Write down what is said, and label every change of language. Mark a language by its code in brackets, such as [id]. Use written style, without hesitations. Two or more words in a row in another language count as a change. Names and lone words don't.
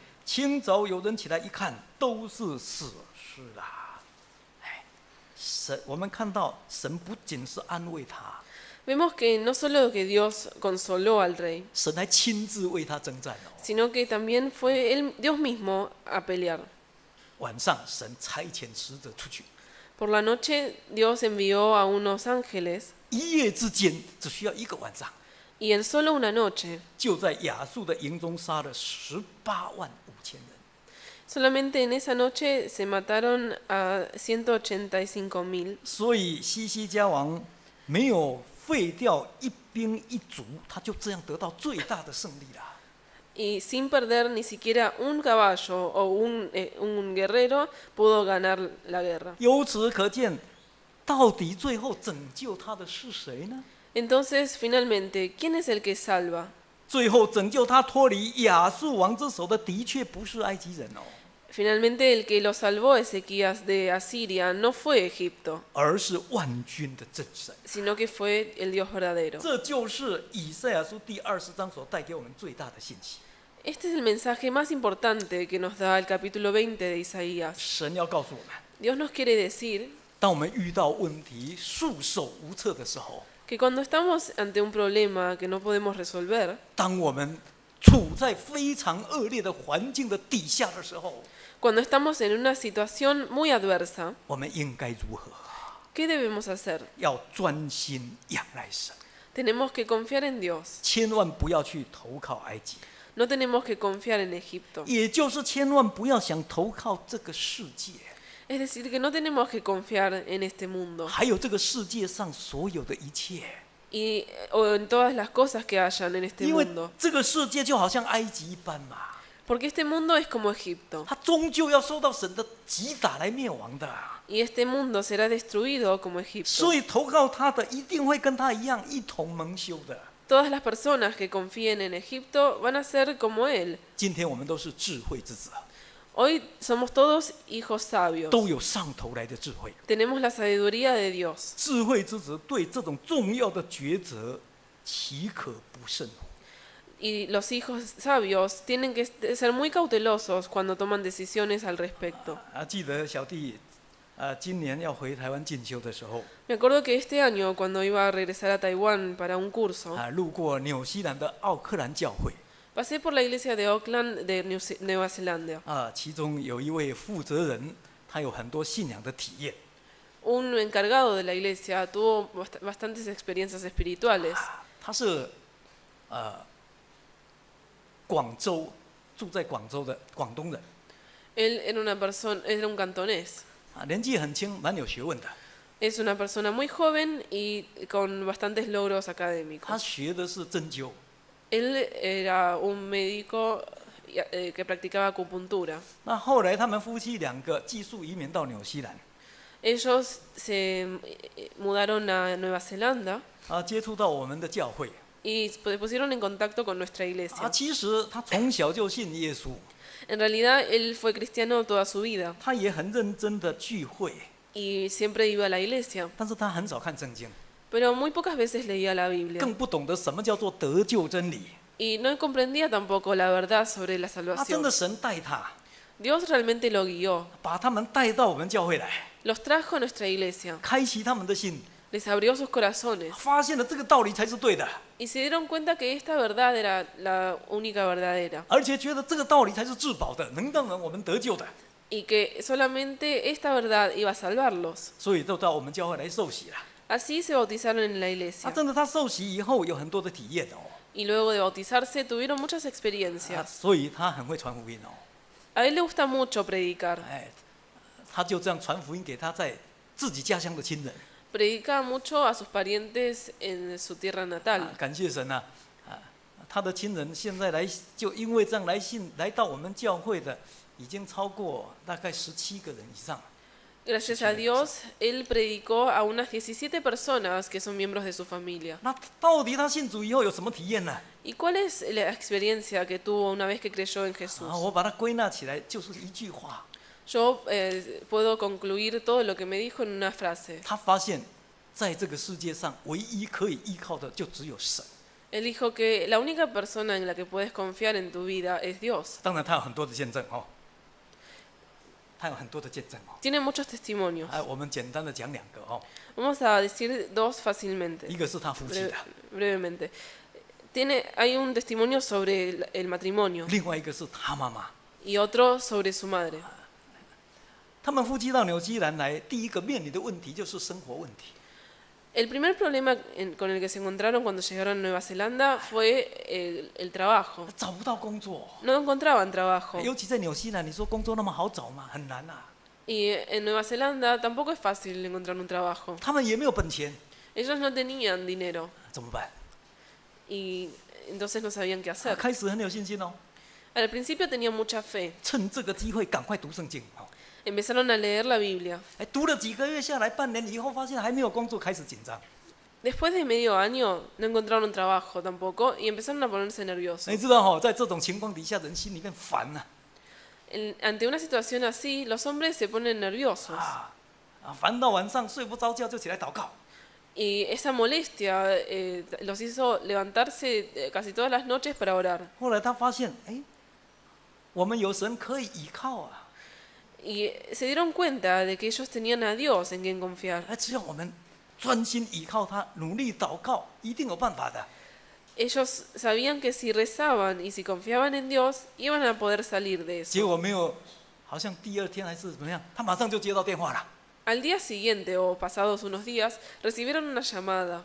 [zh] 清早有人起来一看，都是死尸啦。哎，神，我们看到神不仅是安慰他， [es] Vemos que no solo que Dios consoló al rey, [zh] 神还亲自为他征战哦。 [es] sino que también fue Dios mismo a pelear. [zh] 晚上，神差遣使者出去， [es] Por la noche Dios envió a unos ángeles [zh] 一夜之间，只需要一个晚上， [es] y en solo una noche, [zh] 就在亚述的营中杀了18万5千人。 [es] solamente en esa noche se mataron a 185,000. [zh] 所以西西家王没有废掉一兵一卒，他就这样得到最大的胜利了。 [es] Y sin perder ni siquiera un caballo o un guerrero pudo ganar la guerra. [zh] 由此可见，到底最后拯救他的是谁呢？ [es] Entonces, finalmente, ¿quién es el que salva? [zh] 最后拯救他脱离亚述王之手的，的确不是埃及人哦， [es] Finalmente, el que lo salvó a Ezequías de Asiria no fue Egipto, [zh] 而是万军的真神。 [es] sino que fue el Dios verdadero. [zh] 这就是以赛亚书第20章所带给我们最大的信息。 [es] Este es el mensaje más importante que nos da el capítulo 20 de Isaías. [zh] 神要告诉我们， [es] Dios nos quiere decir [zh] 当我们遇到问题束手无策的时候， [es] que cuando estamos ante un problema que no podemos resolver, [zh] 当我们处在非常恶劣的环境的底下的时候， [es] cuando estamos en una situación muy adversa, [zh] 我们应该如何？ [es] ¿qué debemos hacer? [zh] 要专心仰赖神， [es] Tenemos que confiar en Dios. [zh] 千万不要去投靠埃及， [es] No tenemos que confiar en Egipto. [zh] 也就是千万不要想投靠这个世界， [es] Es decir, que no tenemos que confiar en este mundo [zh] 还有这个世界上所有的一切， [es] o en todas las cosas que hayan en este [zh] 因为 [es] mundo. [zh] 这个世界就好像埃及一般嘛， [es] Porque este mundo es como Egipto. [zh] 它终究要受到神的击打来灭亡的。 [es] Y este mundo será destruido como Egipto. [zh] 所以投靠他的一定会跟他一样一同蒙羞的。 [es] Todas las personas que confíen en Egipto van a ser como él. [zh] 今天我们都是智慧之子， [es] Hoy somos todos hijos sabios. [zh] 都有上头来的智慧。 [es] Tenemos la sabiduría de Dios. [zh] 智慧之子对这种重要的抉择，岂可不慎乎？ [es] Y los hijos sabios tienen que ser muy cautelosos cuando toman decisiones al respecto. [zh] 记得小弟，今年要回台湾进修的时候， [es] Me acuerdo que este año, cuando iba a regresar a Taiwán para un curso, [zh] 路过纽西兰的奥克兰教会， [es] pasé por la iglesia de Auckland de Nueva Zelanda. [zh] 其中有一位负责人，他有很多信仰的体验。 [es] Un encargado de la iglesia tuvo bastantes experiencias espirituales. [zh] 他是广州住在广州的广东人， [es] Él era un cantonés. [zh] 年纪很轻，蛮有学问的。 [es] Es una persona muy joven y con bastantes logros [zh] 他 [es] académicos. [zh] 学的是针灸， [es] Él era un médico que practicaba acupuntura. [zh] 那后来他们夫妻两个寄宿移民到纽西兰， [es] Ellos se mudaron a Nueva Zelanda [zh] 接触到我们的教会 [es] y se pusieron en contacto con nuestra iglesia. [zh] 其实他从小就信耶稣， [es] En realidad él fue cristiano toda su vida [zh] 他也很认真的聚会， [es] y siempre iba a la iglesia, [zh] 但是他很少看圣经， [es] pero muy pocas veces leía la Biblia [zh] 更不懂得什么叫做得救真理。 [es] y no comprendía tampoco la verdad sobre la [zh] 真 [es] salvación. [zh] 的神带他， [es] Dios realmente lo guió, [zh] 把他们带到我们教会来， [es] los trajo a nuestra iglesia, [zh] 开启他们的心， [es] les abrió sus corazones [zh] 发现了这个道理才是对的， [es] y se dieron cuenta que esta verdad era la única verdadera [zh] 而且觉得这个道理才是至宝的，能让我们得救的， [es] y que solamente esta verdad iba a salvarlos. [zh] 所以都到我们教会来受洗了。 [es] Así se bautizaron en la iglesia [zh] 真的，他受洗以后有很多的体验哦， [es] y luego de bautizarse tuvieron muchas experiencias. [zh] 所以他很会传福音哦， [es] A él le gusta mucho predicar, [zh] 他就这样传福音给他在自己家乡的亲人。 [es] predica mucho a sus parientes en su tierra natal. [zh] 感谢神啊！他的亲人现在来，就因为这样来到我们教会的，已经超过大概17个人以上。 [es] Gracias a Dios, él predicó a unas 17 personas que son miembros de su familia. [zh] 那到底他信主以后有什么体验呢？ [es] ¿Y cuál es la experiencia que tuvo una vez que creyó en Jesús? [zh] 我把它归纳起来，就是一句话： [es] Yo puedo concluir todo lo que me dijo en una frase. [zh] 他发现，在这个世界上，唯一可以依靠的就只有神。 [es] Él dijo que la única persona en la que puedes confiar en tu vida es Dios. [zh] 当然，他有很多的见证哦，他有很多的见证哦。 [es] Tiene muchos testimonios. [zh] 我们简单的讲2个哦， [es] Vamos a decir dos fácilmente, [zh] 一个是他夫妻的， [es] brevemente. Hay un testimonio sobre el matrimonio [zh] 另外一个是他妈妈。 [es] y otro sobre su madre. [zh] 他们夫妻到纽西兰来，第一个面临的问题就是生活问题。 [es] El primer problema con el que se encontraron cuando llegaron a Nueva Zelanda fue el trabajo. [zh] 找不到工作， [es] No encontraban trabajo. [zh] 尤其在纽西兰，你说工作那么好找吗？很难啊。 [es] Y en Nueva Zelanda tampoco es fácil encontrar un trabajo. [zh] 他们也没有本钱， [es] Ellos no tenían dinero [zh] 怎么办？ [es] y entonces no sabían qué hacer. [zh] 开始很有信心哦， [es] Al principio tenían mucha fe. [zh] 趁这个机会赶快读圣经哦。 [es] Empezaron a leer la Biblia. [zh] 读了几个月下来，半年以后发现还没有工作，开始紧张。 [es] Después de medio año no encontraron trabajo tampoco y empezaron a ponerse nerviosos. [zh] 你知道哦，在这种情况底下，人心里面烦呐， [es] Ante una situación así, los hombres se ponen nerviosos [zh] 烦到晚上睡不着觉就起来祷告。 [es] y esa molestia los hizo levantarse casi todas las noches para orar. [zh] 后来他发现，哎，我们有神可以依靠啊， [es] Y se dieron cuenta de que ellos tenían a Dios en quien confiar. [zh] 只要我们专心依靠他，努力祷告，一定有办法的。 [es] Ellos sabían que si rezaban y si confiaban en Dios, iban a poder salir de [zh] 结 [es] eso. [zh] 果没有，好像第2天还是怎么样，他马上就接到电话了。 [es] Al día siguiente o pasados unos días, recibieron una llamada.